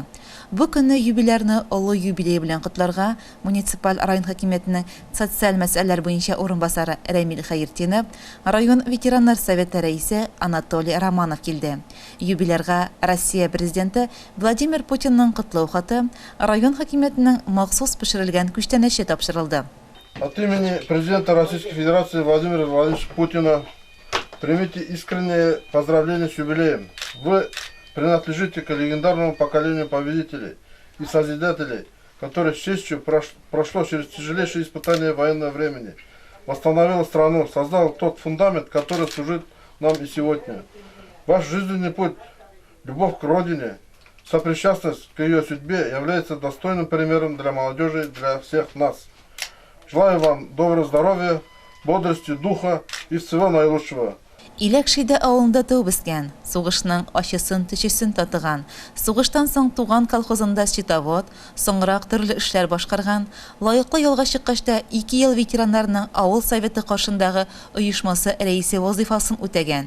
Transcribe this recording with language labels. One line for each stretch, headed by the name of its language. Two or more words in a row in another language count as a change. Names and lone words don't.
Tatar: Бу көнне юбилярны олы юбилей белән котларга муниципаль район хакимиятенең социаль мәсьәләләр буенча урынбасары Рәмил Хәертдинов, район ветераннар советы рәисе Анатолий Романов килде. Юбилярга Россия президенты Владимир Путинның котлау хаты район хакимиятенең махсус пешерелгән күчтәнәче тапшырылды.
Russian: От имени президента Российской Федерации Владимира Владимировича Путина примите искренние поздравления с юбилеем. Вы принадлежите к легендарному поколению победителей и созидателей, которое с честью прошло через тяжелейшие испытания военного времени, восстановило страну, создало тот фундамент, который служит нам и сегодня. Ваш жизненный путь, любовь к родине, сопричастность к ее судьбе является достойным примером для молодежи и для всех нас. Желаю вам доброго здоровья, бодрости духа и всего наилучшего.
Tatar: Иләкшидә авылында туып үскән, сугышның ачысын төчесен татыган, сугыштан соң туган колхозында счетовод, соңрак төрле эшләр башкарган, лаеклы ялга чыккачта 2 ел ветераннарның авыл советы каршындагы оешмасы рәисе вазифасын үтәгән.